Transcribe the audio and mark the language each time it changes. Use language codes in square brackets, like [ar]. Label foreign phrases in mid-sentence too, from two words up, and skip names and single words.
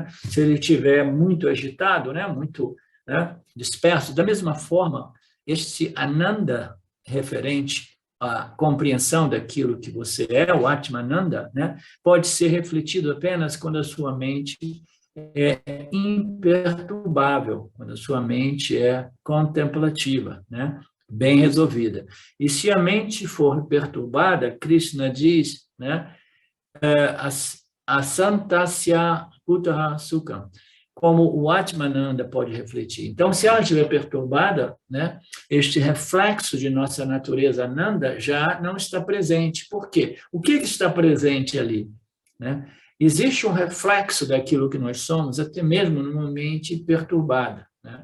[pt] Se ele estiver muito agitado, né, muito, né, disperso, da mesma forma, este ananda referente à compreensão daquilo que você é, o Atmananda, né, pode ser refletido apenas quando a sua mente é imperturbável, quando a sua mente é contemplativa, né, bem resolvida. E se a mente for perturbada, Krishna diz, né, [sa] asantasya kutaha sukham, [pt] como o Atmananda pode refletir. Então, se ela estiver perturbada, né, este reflexo de nossa natureza Ananda já não está presente. Por quê? O que está presente ali, né? Existe um reflexo daquilo que nós somos, até mesmo numa mente perturbada, né?